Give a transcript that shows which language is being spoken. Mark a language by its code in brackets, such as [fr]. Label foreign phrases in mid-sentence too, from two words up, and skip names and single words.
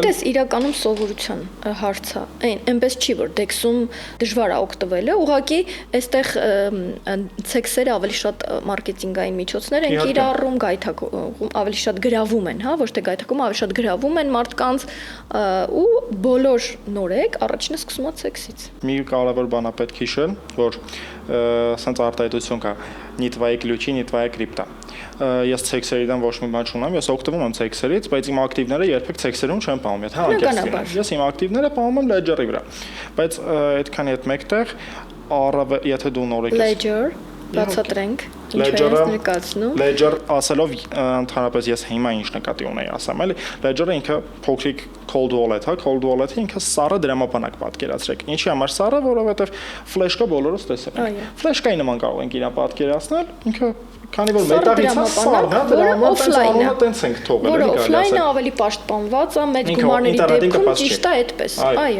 [hy] Գիտես, իրականում սովորության հարց է։ Այնպես չի, որ Dex-ում դժվար է օգտվելը, ուղղակի այստեղ Cex-երը ավելի շատ մարքեթինգային միջոցներ են կիրառում, ավելի շատ գրավում են, հա, ոչ թե գայթակում, ավելի շատ գրավում են մարդկանց ու բոլոր նորեկ առաջինը սկսում է Cex-ից։ Մի կարևոր բան է պետք հիշել, որ սենց արտահայտություն կա [ru] не твои ключи, не твоя крипта։ [hy] Ես Cex-երի դեմ ոչ մի բան չունեմ, ես օգտվում եմ Cex-երից, բայց իմ ակտիվները երբեք Cex-երում չեմ պահում, եթե անկեղծ։ Ես իմ ակտիվները պահում եմ Ledger-ի վրա։ Բայց այդքանի հետ մեկտեղ եթե դու նորեկ ես բացատրենք, ինչու է ներկայացնում։ Ledger ասելով ընդհանրապես ես հիմա ինչ նկատի ունեի ասեմ, էլի Ledger-ը ինքը փոքրիկ [en] cold wallet, [hy] հա, [en] cold wallet- [hy] ը ինքը սառը դրամապանակ պատկերացրեք։ Ինչի համար սառը, որովհետև ֆլեշկա բոլորս տեսել են։ Ֆլեշկայի նման կարող ենք իրան պատկերացնել, ինքը քանի որ մետաղից է սառը, հա, դրամապանը տենց ենք թողել, էլի կարելի ասել։ Օֆլայնը ավելի պաշտպանված է, մեծ գումարների դեպքում ճիշտ է այդպես։ Այո։